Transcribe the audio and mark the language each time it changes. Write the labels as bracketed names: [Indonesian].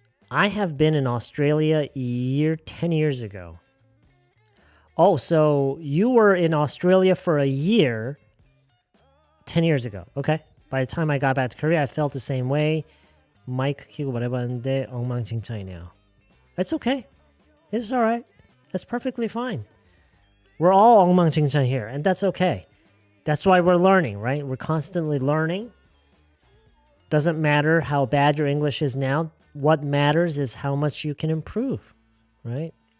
[English] I have been in Australia 10 years ago. Oh, so you were in Australia for a year 10 years ago. Okay. By the time I got back to Korea, I felt the same way. [Korean] 마이크 키고 말해봤는데 엉망진창이네요. [English] That's okay. It's all right. That's perfectly fine. We're all 엉망진창 here, and that's okay. That's why we're learning, right? We're constantly learning. Doesn't matter how bad your English is now. What matters is how much you can improve, right?